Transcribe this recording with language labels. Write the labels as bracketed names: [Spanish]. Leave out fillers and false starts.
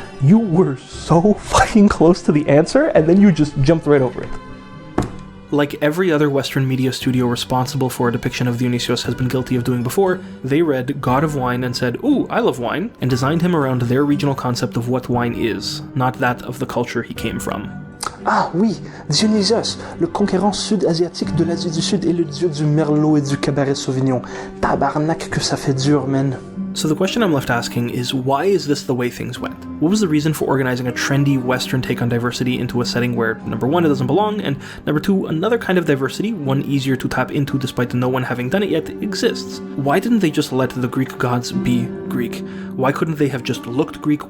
[English] You were so fucking close to the answer, and then you just jumped right over it. Like every other Western media studio responsible for a depiction of Dionysios has been guilty of doing before, they read God of Wine and said, "Ooh, I love wine," and designed him around their regional concept of what wine is, not that of the culture he came from. [French] Ah oui, Dionysios, le conquérant sud-asiatique de l'Asie du Sud et le dieu du Merlot et du Cabaret Sauvignon. Tabarnak que ça fait dur, man. [English] So the question I'm left asking is, why is this the way things went? What was the reason for organizing a trendy Western take on diversity into a setting where, number one, it doesn't belong, and number two, another kind of diversity, one easier to tap into despite no one having done it yet, exists? Why didn't they just let the Greek gods be Greek? Why couldn't they have just looked Greek?